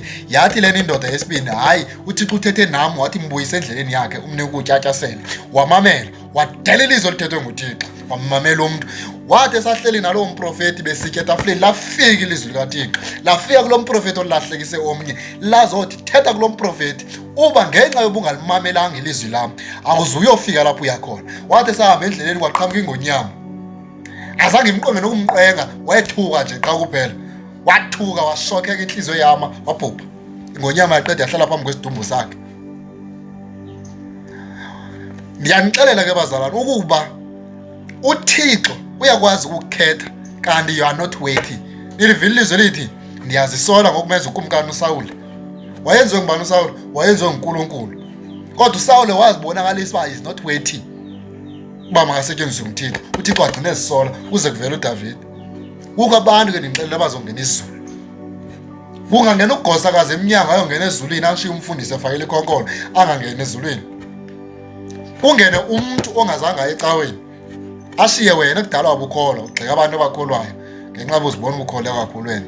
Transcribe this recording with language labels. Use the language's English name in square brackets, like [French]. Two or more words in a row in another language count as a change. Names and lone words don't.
[Xhosa] Yathi lena indoda yesibini, hayi uThixo uthethe nam wathi mbuyise endleleni yakhe, umnike ukutya atyasele. Wamamela, wadelela ilizwi olithethwe nguThixo, wamamela umntu. Wathi esahleli nalowo mprofeti besitya etafuleni, lafika ilizwi likaThixo, lafika kulo mprofeti olahlekise omnye, lazothi thetha kulo mprofeti uba ngenxa yoba ungalimamelanga ilizwi lam awuzuyofika lapho uyakhona. Wathi esahamba endleleni kwaqhamuka ingonyama, azange imqonge nokumqenga, wethuka nje xa kuphela. Wathuka washokeka inhliziyo yama, wabhubha. Ingonyama yaqeda yahlala phambi kwesidumbu sakhe. Ndiyanixelela ke bazalwane ukuba uThixo uyakwazi ukukhetha, kanti [English] you are not worthy. [Xhosa] Nilivile ilizwi lithi ndiyazisola ngokumenza ukumkani uSawule. Wayenziwe ngubani uSawule? Wayenziwe nguNkulunkulu. Kodwa uSawule wazibonakalisa uba [English] is not worthy [Xhosa] uba makasetyenziswe nguThixo. uThixo wagcina ezisola kuze kuvele uDavide. Kukho abantu ke ndinixelela abazongena izulu. Kungangena ugosakazi emnyango ayongena ezulwini, ashiye umfundisi efakele ikhonkolo angangena ezulwini. Ungene umuntu ongazange aye ecaweni, ashiye wena kudala wabukholwa, ugxeka abantu abakholwayo ngenxa bozibona ubukholwa kakhulu wena.